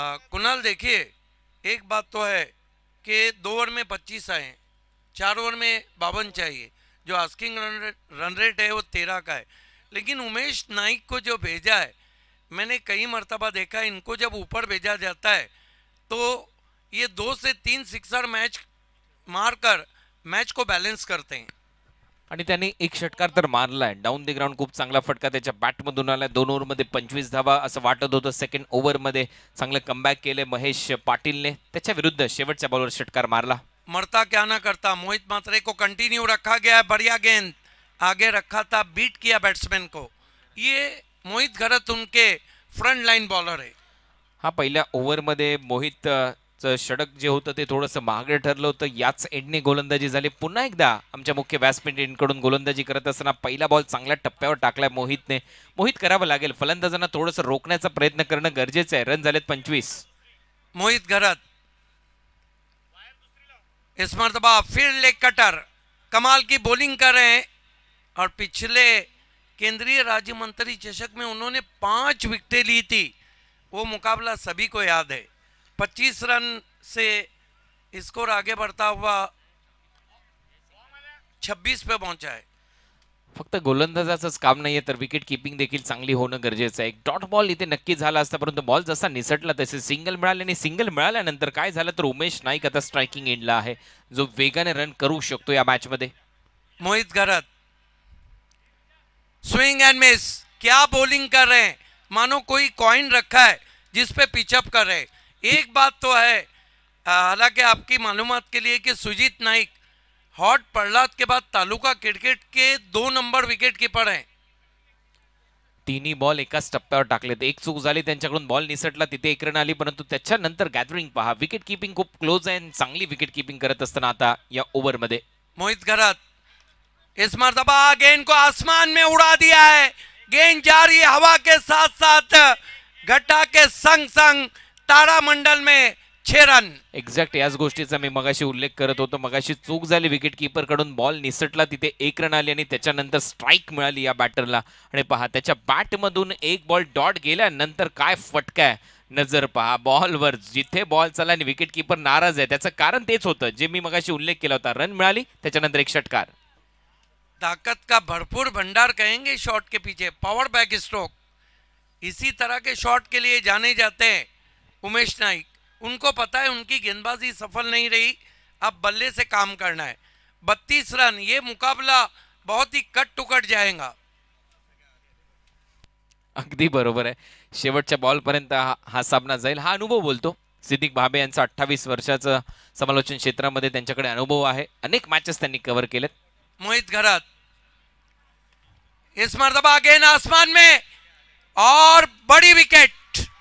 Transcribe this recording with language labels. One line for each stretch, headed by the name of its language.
Hindi: कुणाल देखिए एक बात तो है कि 2 ओवर में 25 आए, 4 ओवर में 52 चाहिए, जो आस्किंग रन रेट है वो 13 का है। लेकिन उमेश नाइक को जो भेजा है, मैंने कई मर्तबा देखा है, इनको जब ऊपर भेजा जाता है तो ये 2 से 3 सिक्सर मैच मारकर मैच को बैलेंस करते हैं।
Marathi: आणि त्यांनी एक षटकार तर मारलाय डाऊन द ग्राउंड, खूप चांगला फटका त्याच्या बॅटमधून आला। 2 ओव्हर मध्ये 25 धावा असं वाटत होतं। सेकंड ओव्हर मध्ये चांगलं कमबॅक केले महेश पाटीलने, त्याच्या विरुद्ध शेवटच्या बॉलवर षटकार मारला।
Hindi: मरता क्या ना करता, मोहित मात्रे को कंटिन्यू रखा गया है, बढ़िया गेंद आगे रखा था, बीट किया बैट्समैन को। ये मोहित घरत उनके फ्रंट लाइन बॉलर है।
Marathi: हा पहिल्या ओव्हर मध्ये मोहित षटक जे होतं ते थोडंसं महागडं ठरलं होतं। याच एंडने गोलंदाजी झाली। पुन्हा एकदा आमच्या मुख्य बॅट्समॅनकडून गोलंदाजी करत असताना पहिला बॉल चांगल्या टप्प्यावर टाकलाय मोहितने। मोहित करावं लागेल, फलंदाजांना थोडंसं रोखण्याचा प्रयत्न करणं गरजेचं आहे। रन झालेत 25।
Hindi: मोहित घरत इस मरतबा फिर लेग कटर, कमाल की बॉलिंग कर रहे हैं और पिछले केंद्रीय राज्य मंत्री चषक में उन्होंने 5 विकेटें ली थी। वो मुकाबला सभी को याद है। 25 रन से स्कोर आगे बढ़ता हुआ 26 पे पहुंचा है।
Marathi: फक्त गोलंदाजाचंच काम नाहीये तर विकेट किपिंग देखील चांगली होणं गरजेचं आहे. एक डॉट बॉल इथे नक्की झाला असता, परंतु बॉल जसा निसटला तसे सिंगल मिळाले आणि सिंगल मिळाल्यानंतर काय झालं तर उमेश नाईक आता स्ट्रायकिंग एंडला आहे, जो वेगाने रन करू शकतो या मॅच मध्ये.
Hindi: मोहित घरत स्विंग एंड मिस, क्या बॉलिंग कर रहे हैं, मानो कोई कॉइन रखा है जिस पे पिचअप कर रहे हैं. एक बात तो है, हालांकि आपकी मालूमात के लिए कि सुजीत नाईक हॉट प्रहलाद के बाद तालुका क्रिकेट के 2 नंबर विकेट कीपर हैं.
Marathi: तिन्ही बॉल एकाच टप्प्यावर टाकलेत. एक चूक झाली त्यांच्याकडून, बॉल निसटला, तिथे एक रन आली, परंतु त्याच्यानंतर गॅदरिंग पहा, विकेट किपिंग खूप क्लोज आहे. चांगली विकेट किपिंग करत असताना आता या ओव्हर मध्ये
Hindi: मोहित घरत इस मर्तबा गेंद को आसमान में उड़ा दिया है. गेंद जारी हवा के साथ साथ घटा के संग संग तारामंडल में 6 रन.
Marathi: एक्झॅक्ट याच गोष्टीचा मी मगाशी उल्लेख करत होतो. मगाशी चूक झाली विकेट किपर कडून, बॉल निसटला, तिथे 1 रन आली आणि त्याच्यानंतर स्ट्राईक मिळाली या बॅटरला. आणि पहा त्याच्या बॅट मधून एक बॉल डॉट गेल्यानंतर काय फटका आहे. नजर पहा बॉलवर, जिथे बॉल चालला आणि विकेट किपर नाराज आहे. त्याचं कारण तेच होतं जे मी मगाशी उल्लेख केला होता. रन मिळाली, त्याच्यानंतर एक षटकार.
Hindi: ताकत का भरपूर भंडार कहेंगे शॉट के पीछे, पावर बैक स्ट्रोक. इसी तरह के शॉट के लिए जाने जाते हैं उमेश नाइक. उनको पता है उनकी गेंदबाजी सफल नहीं रही, अब बल्ले से काम करना है. 32 रन, ये मुकाबला बहुत ही कट टू कट जाएगा.
Marathi: अगदी बरोबर आहे. शेवटच्या बॉल पर्यंत हा सामना जाईल, हा अनुभव बोलतो. सिद्दीक भाबे यांचा 28 वर्षाचं समालोचन क्षेत्रामध्ये त्यांच्याकडे अनुभव आहे. अनेक मॅचेस त्यांनी कव्हर केलेत.
Hindi: मोहित घरत इस मर्तबा गेंद आसमान में और बड़ी विकेट.